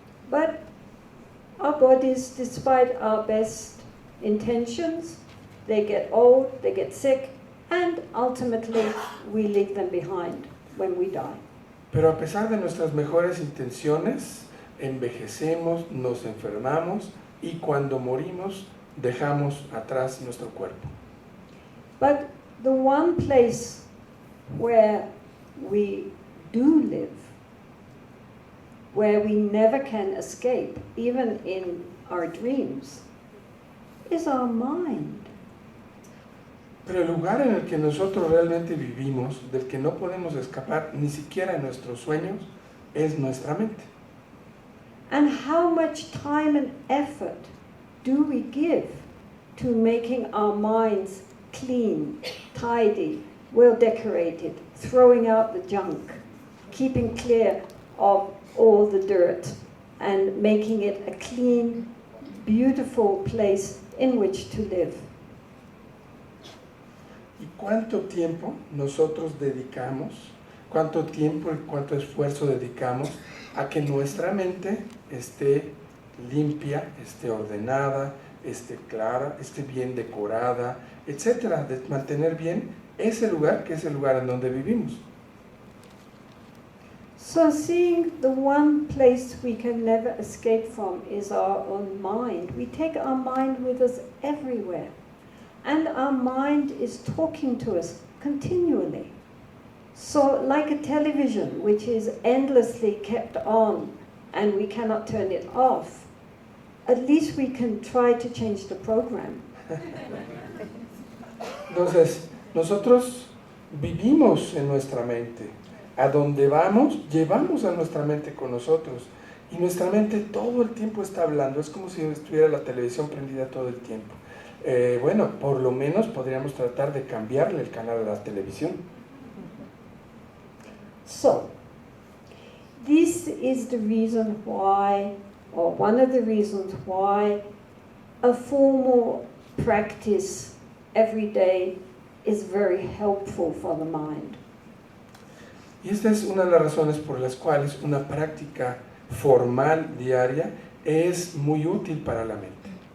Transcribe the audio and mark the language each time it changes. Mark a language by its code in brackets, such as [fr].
[en] But our bodies, despite our best intentions, they get old, they get sick, and ultimately we leave them behind when we die. [es] Pero a pesar de nuestras mejores intenciones, envejecemos, nos enfermamos y cuando morimos dejamos atrás nuestro cuerpo. [en] But the one place where we do live, where we never can escape, even in our dreams, is our mind. [es] Pero el lugar en el que nosotros realmente vivimos, del que no podemos escapar ni siquiera en nuestros sueños, es nuestra mente. [en] And how much time and effort do we give to making our minds clean, tidy, well decorated, throwing out the junk, keeping clear of all the dirt, and making it a clean, beautiful place in which to live? [es] ¿Y cuánto tiempo nosotros dedicamos, cuánto tiempo y cuánto esfuerzo dedicamos a que nuestra mente esté limpia, esté ordenada, esté clara, esté bien decorada, etcétera, de mantener bien ese lugar que es el lugar en donde vivimos? [en] So seeing the one place we can never escape from is our own mind. We take our mind with us everywhere. And our mind is talking to us continually. So like a television, which is endlessly kept on and we cannot turn it off, at least we can try to change the program. [es] Entonces, nosotros vivimos en nuestra mente. A donde vamos, llevamos a nuestra mente con nosotros. Y nuestra mente todo el tiempo está hablando. Es como si estuviera la televisión prendida todo el tiempo. Bueno, por lo menos podríamos tratar de cambiarle el canal a la televisión. [en] So, this is the reason why, or one of the reasons why, a formal practice every day is very helpful for the mind. [es] Y esta es una de las razones por las cuales una práctica formal diaria es muy útil para la mente.